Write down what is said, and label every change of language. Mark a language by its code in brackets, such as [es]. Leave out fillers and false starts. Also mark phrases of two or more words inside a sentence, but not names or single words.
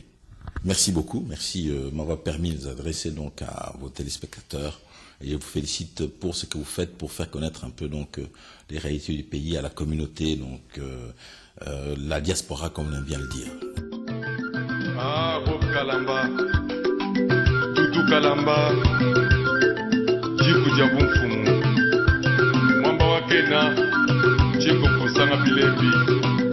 [fr] Merci beaucoup. Merci de m'avoir permis de vous adresser donc à vos téléspectateurs. Et je vous félicite pour ce que vous faites pour faire connaître un peu donc les réalités du pays à la communauté, donc la diaspora comme on aime bien le dire. Ah, Bob Kalamba, Tutu Kalamba, Jiku Jabunfumu, Mwamba Wakena, Chiko Kusanga Bilebi.